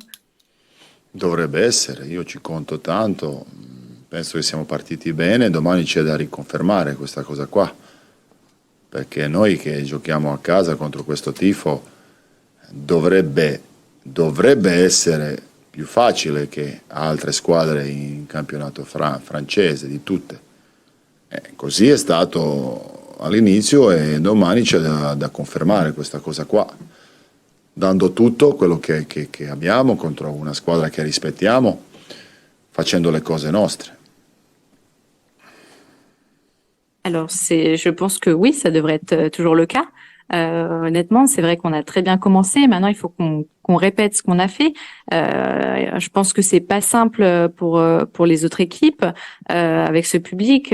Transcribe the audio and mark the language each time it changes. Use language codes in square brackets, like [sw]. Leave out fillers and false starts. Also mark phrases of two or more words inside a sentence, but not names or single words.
[it] Dovrebbe essere, io ci conto tanto, penso che siamo partiti bene, domani c'è da riconfermare questa cosa qua, perché noi che giochiamo a casa contro questo tifo dovrebbe essere più facile che altre squadre in campionato francese, di tutte. Così è stato all'inizio e domani c'è da confermare questa cosa qua, dando tutto quello che abbiamo contro una squadra che rispettiamo, facendo le cose nostre. [fr] Alors, je pense que oui, ça devrait être toujours le cas. Honnêtement, c'est vrai qu'on a très bien commencé. Maintenant, il faut qu'on répète ce qu'on a fait. Je pense que c'est pas simple pour les autres équipes avec ce public.